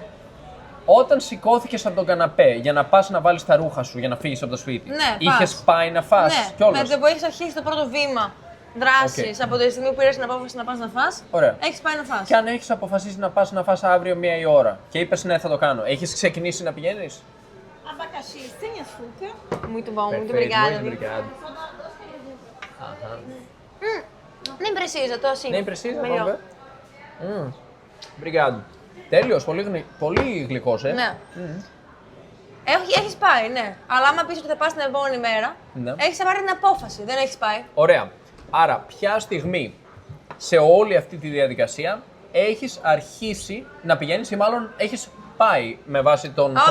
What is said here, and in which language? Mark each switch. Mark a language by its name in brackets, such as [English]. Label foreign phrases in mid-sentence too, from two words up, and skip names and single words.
[Greek] Όταν σηκώθηκες από τον καναπέ για να πας να βάλεις τα ρούχα σου για να φύγεις από το σπίτι, Ναι, είχες πας. πάει να φας Ναι, κιόλας? με το που έχεις αρχίσει το πρώτο βήμα δράσης από τη στιγμή που πήρες την απόφαση να πας να φας, Ωραία. έχεις πάει να φας. Και αν έχεις αποφασίσει να πας να φας αύριο 1 η ώρα και είπες ναι, θα το κάνω, έχεις ξεκινήσει να πηγαίνεις? [Portuguese] Abacaxi, sem açúcar. Muito bom, muito Perfeito, obrigada. muito obrigado. Nem precisa, tô assim. Nem precisa, Melhor. vamos ver. Obrigado. [Greek] Τέλειος, πολύ γλυκός, Ναι. Έχεις πάει, ναι. Αλλά άμα πεις ότι θα πας την επόμενη μέρα, Ναι. έχεις πάρει την απόφαση, δεν έχεις πάει. Ωραία. Άρα, ποια στιγμή σε όλη αυτή τη διαδικασία έχεις αρχίσει να πηγαίνεις ή μάλλον έχεις πάει με βάση τον χρόνο